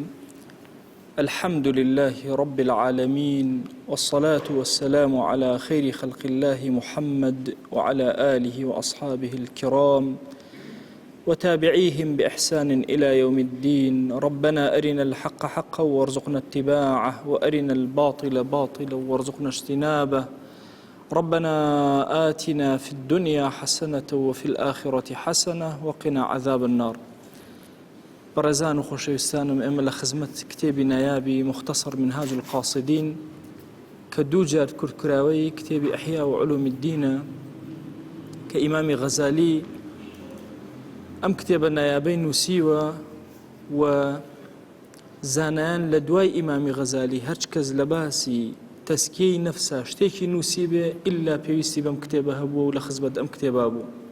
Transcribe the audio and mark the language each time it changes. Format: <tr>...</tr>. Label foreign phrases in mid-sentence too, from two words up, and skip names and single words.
<ar>الحمد لله رب العالمين، والصلاة والسلام على خير خلق الله محمد وعلى آله وأصحابه الكرام وتابعيهم بإحسان إلى يوم الدين. ربنا أرنا الحق حقا وارزقنا اتباعه، وأرنا الباطل باطلا وارزقنا اجتنابه. ربنا آتنا في الدنيا حسنة وفي الآخرة حسنة وقنا عذاب النار.</ar> <ckb>برزان وخوشويستانم ئێمە لە خزمەت کتێبی نایابی مختصر منهاج القاصدين کە دوو جار کورتکراوەی کتێبی ئەحیا و علوم الدینە کە ئیمامی غەزالی ئەم کتێبە نایابەی نووسیوە و زانایان لە دوای ئیمامی غەزالی هەرچ کەس لە باسی تەسکیەی نەفسا شتێکی نووسی بێ ئیلا پێویستی بەم کتێبە هەبووە و لە خزمەت ئەم کتێبە بوو.</ckb>